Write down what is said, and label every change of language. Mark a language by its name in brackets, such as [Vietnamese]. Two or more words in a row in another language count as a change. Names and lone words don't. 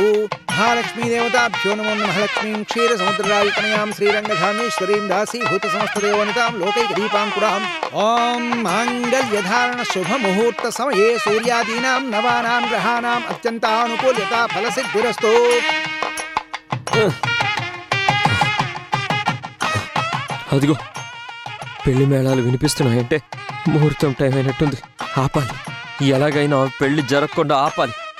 [Sanskrit] महालक्ष्मी देवताभ्यो नमो नमः. लक्ष्मीं क्षीरसमुद्रराजतनयां श्रीरङ्गधामेश्वरीं दासीभूतसमस्तदेवनितां लोकैकदीपाङ्कुराम्. ॐ माङ्गल्यधारण शुभमुहूर्तसमये सूर्यादीनां नवानां ग्रहाणाम् अत्यन्तानुकूल्यता फलसिद्धिरस्तु. [Telugu] అదిగో పెళ్లి మేళాలు వినిపిస్తున్నాయంటే ముహూర్తం టైం అయినట్టుంది. ఆపాలి, ఎలాగైనా పెళ్లి జరగకుండా ఆపాలి.